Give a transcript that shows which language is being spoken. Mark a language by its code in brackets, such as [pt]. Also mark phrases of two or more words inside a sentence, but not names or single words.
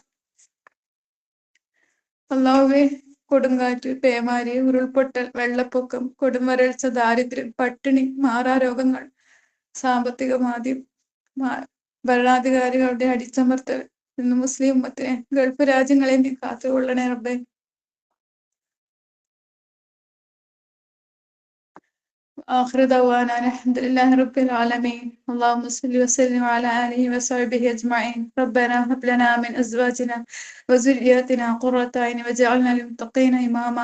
[ml] അല്ലാഹുവേ, കൊടുങ്കാറ്റ്, പേമാരി, ഉരുൾപൊട്ടൽ, വെള്ളപ്പൊക്കം, കൊടുംവരൾച്ച, ദാരിദ്ര്യം, പട്ടിണി, മാറാരോഗങ്ങൾ, സാമ്പത്തിക മാന്ദ്യം, ഭരണാധികാരികളുടെ അടിച്ചമർത്തൽ നിന്ന് മുസ്ലിം ഉമ്മത്തിനെ, ഗൾഫ് രാജ്യങ്ങളെ നീ കാത്തുകൊള്ളണേ റബ്ബേ. [ar] آخر دعوانا الحمد لله رب العالمين. اللهم صل وسلم على آله وصحبه أجمعين. ربنا هب لنا من أزواجنا وذرياتنا قرة أعين واجعلنا للمتقين إماما.